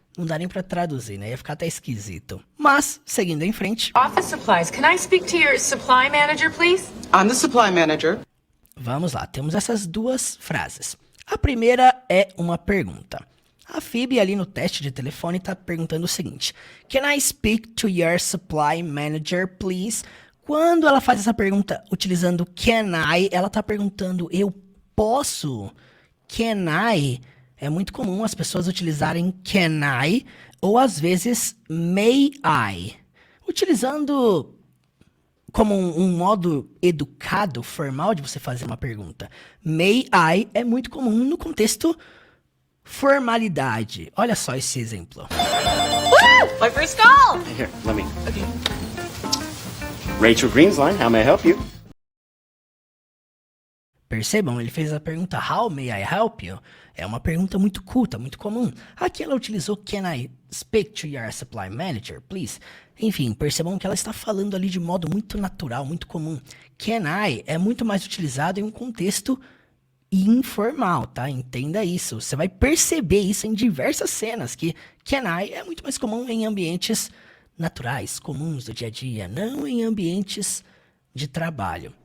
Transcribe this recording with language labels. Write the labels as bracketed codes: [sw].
[pt] Não dá nem pra traduzir, né? Ia ficar até esquisito. Mas, seguindo em frente... [en] Office Supplies. Can I speak to your supply manager, please? I'm the supply manager. [pt] Vamos lá, temos essas duas frases. A primeira é uma pergunta. A Phoebe ali no teste de telefone tá perguntando o seguinte. [en] Can I speak to your supply manager, please? [pt] Quando ela faz essa pergunta utilizando [en] can I, [pt] ela tá perguntando eu posso? Can I? É muito comum as pessoas utilizarem [en] can I [pt] ou às vezes [en] may I. [pt] Utilizando como um modo educado, formal de você fazer uma pergunta. [en] May I [pt] é muito comum no contexto formalidade. Olha só esse exemplo. [en] woo! My first call! Here, let me... Rachel Greensline, how may I help you? [pt] Percebam, ele fez a pergunta [en] How may I help you? [pt] É uma pergunta muito culta, muito comum. Aqui ela utilizou [en] Can I speak to your supply manager, please? [pt] Enfim, percebam que ela está falando ali de modo muito natural, muito comum. [en] Can I [pt] é muito mais utilizado em um contexto informal, tá? Entenda isso. Você vai perceber isso em diversas cenas, que [en] can I [pt] é muito mais comum em ambientes naturais, comuns do dia a dia, não em ambientes de trabalho.